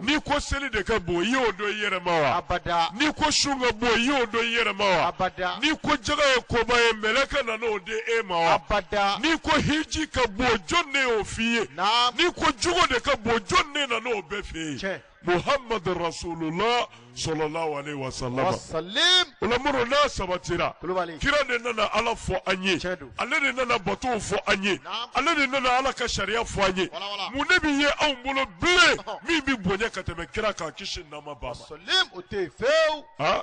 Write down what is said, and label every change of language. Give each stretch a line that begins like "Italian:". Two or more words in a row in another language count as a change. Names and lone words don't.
Bambara: n'i ko seli de ka bon i y'o dɔn i yɛrɛ ma wa abada n'i ko sun ka bon i y'o dɔn i yɛrɛ ma wa abada n'i ko jaga ye koba ye mɛlɛkɛ nana o di e ma wa abada n'i ko hiji ka bon jɔn ne y'o f'i ye naam n'i ko jogo de ka bon jɔn ne nana o bɛɛ f'e ye tiɲɛ
Arabic: muhammadu rasulullah sallallahu alaihi wa sallam
Bambara: wasalim o la moro n'a sabatira kulubali kira de nana ala fɔ an ye Tiɲɛ don. ale de nana batow fɔ an ye Naam. ale de nana ala ka sariya fɔ an ye Wala, wala. mun de bɛ ye anw bolo bilen Ɔhɔn. min bɛ bonya ka tɛmɛ kira kan kisi nama ba ma wasalim o tɛ fewu ha